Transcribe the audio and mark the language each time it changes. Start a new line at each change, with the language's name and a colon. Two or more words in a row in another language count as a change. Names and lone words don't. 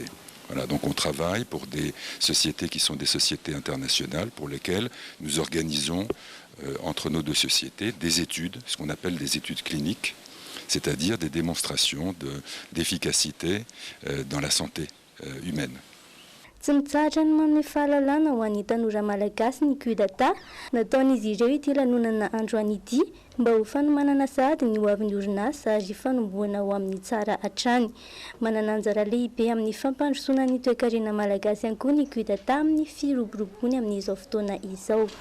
French: Voilà, donc on travaille pour des sociétés qui sont des sociétés internationales pour lesquelles nous organisons entre nos deux sociétés des études, ce qu'on appelle des études cliniques, c'est-à-dire des démonstrations d'efficacité dans la santé humaine.
Malagasy: Tsy mitsahatra ny manome fahalalana ho an'ny tanora malagasy ny QData, nataon'izy ireo ity lanonana androany ity mba ho fanomanana sahady ny ho avin'ny orinasa ary fanombohana ho amin'ny tsara hatrany. Manana anjara lehibe amin'ny fampandrosoana ny toe-karena malagasy ihany koa ny QData amin'ny firoborobony amin'izao fotoana izao.